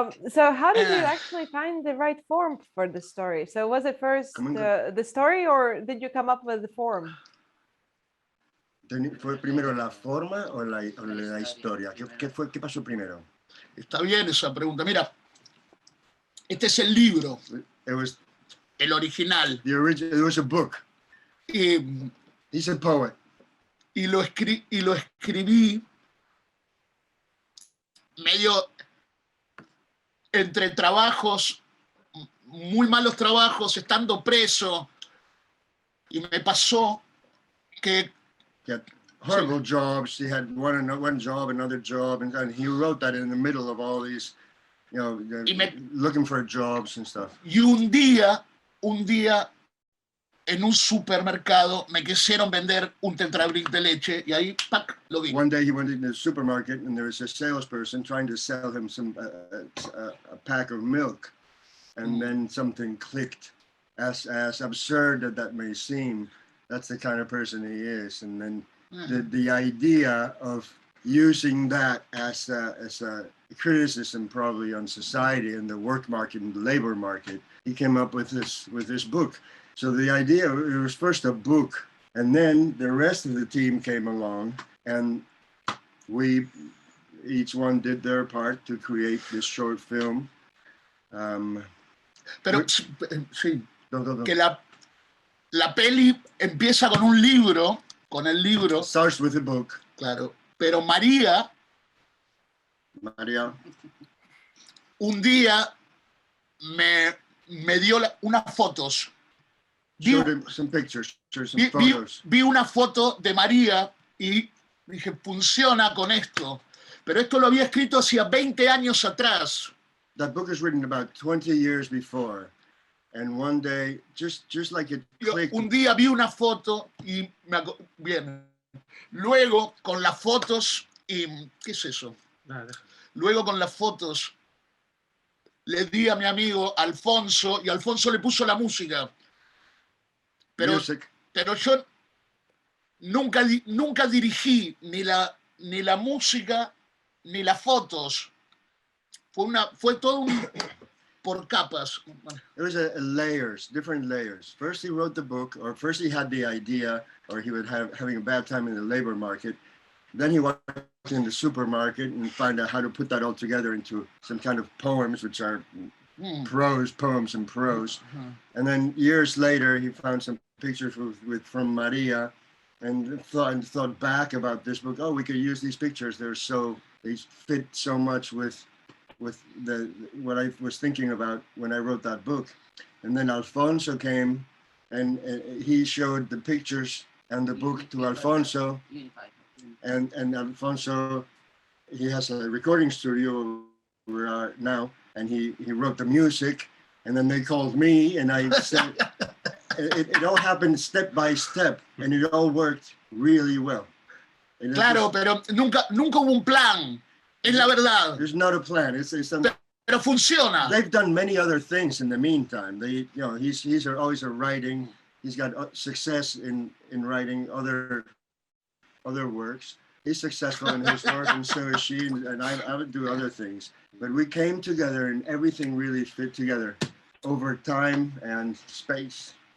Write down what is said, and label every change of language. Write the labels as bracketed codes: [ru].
[en] So how did you actually find the right form for the story? So was it first the story, or did you come up with the form? [es] ¿Fue primero la forma o la historia? ¿Qué pasó primero? Está bien esa pregunta. Mira, este es el libro, el original. [en] It was a book. He's a poet. [es] Y lo escribí medio entre trabajos, muy malos trabajos, estando preso, y me pasó que [en] He had horrible jobs. He had one job, another job, and he wrote that in the middle of all these, looking for jobs and stuff. [es] Y un día en un supermercado me quisieron vender un tetrabric de leche y ahí, ¡pac!, lo vi. [en] One day he went into the supermarket and there was a salesperson trying to sell him a pack of milk, and then something clicked. As absurd that may seem, that's the kind of person he is. And then the idea of using that as a criticism probably on society and the work market and the labor market, he came up with this book. So the idea, it was first a book, and then the rest of the team came along, and we each one did their part to create this short film. [es] Pero sí, que la peli empieza con un libro, con el libro. [en] Starts with a book. [es] Claro, pero María un día me dio unas fotos. [en] Showed him some pictures, some photos. [es] Vi una foto de María y dije, funciona con esto. Pero esto lo había escrito hacía 20 años atrás. [en] That book is written about 20 years before. And one day, just like it clicked. [es] Un día vi una foto y bien. Luego con las fotos y ¿qué es eso? Luego con las fotos le di a mi amigo Alfonso y Alfonso le puso la música. Pero yo nunca dirigí ni la música ni las fotos. Fue todo por capas. [en] It was layers, different layers. First he wrote the book, or first he had the idea, or he was having a bad time in the labor market. Then he went in the supermarket and found out how to put that all together into some kind of poems, which are poems and prose. And then years later, he found some pictures from Maria, and thought back about this book. Oh, we could use these pictures. They fit so much with with what I was thinking about when I wrote that book. And then Alfonso came and he showed the pictures and the book to Alfonso. And Alfonso, he has a recording studio now, and he wrote the music. And then they called me, and I said, it all happened step by step, and it all worked really well. And [es] Claro, pero nunca hubo un plan. Es la verdad. [en] There's not a plan. It's [es] Pero funciona. [en] They've done many other things in the meantime. He's always writing. He's got success in writing other works. He's successful in his work, and so is she. And I would do other things. But we came together, and everything really fit together over time and space.